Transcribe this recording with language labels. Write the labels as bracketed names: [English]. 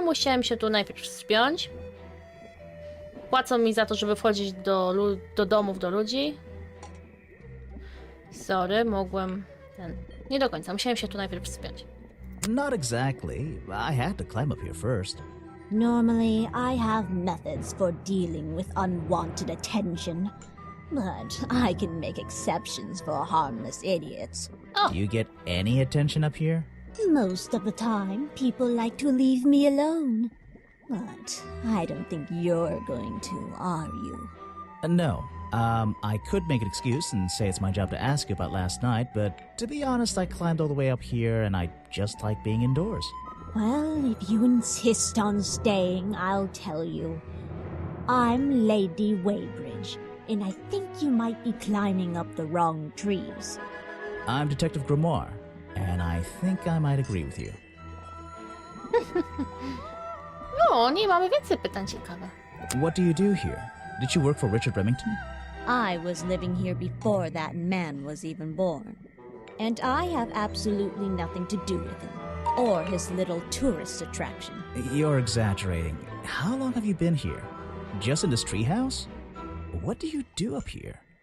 [Polish] Musiałem się tu najpierw wspiąć. Płacą mi za to, żeby wchodzić do domów, do ludzi. Sorry, mogłem ten... Nie do końca, musiałem się tu najpierw wspiąć. [English] Not exactly. I had to climb up here first. Normally, I have methods for dealing with unwanted attention, but I can make exceptions for harmless idiots. Do you get any attention up here? Most of the time, people like to leave me alone. But I don't think you're going to, are you? No. I could make an excuse and say it's my job to ask you about last night, but to be honest, I climbed all the way up here and I just like being indoors. Well, if you insist on staying, I'll tell you. I'm Lady Weybridge, and I think you might be climbing up the wrong trees. I'm Detective Grimoire, and I think I might agree with you. [Polish] No, nie mamy więcej pytań ciekawe. [English] What do you do here? Did you work for Richard Remington? I was living here before that man was even born. And I have absolutely nothing to do with him, or his little tourist attraction. You're exaggerating. How long have you been here? Just in this treehouse? What do you do up here?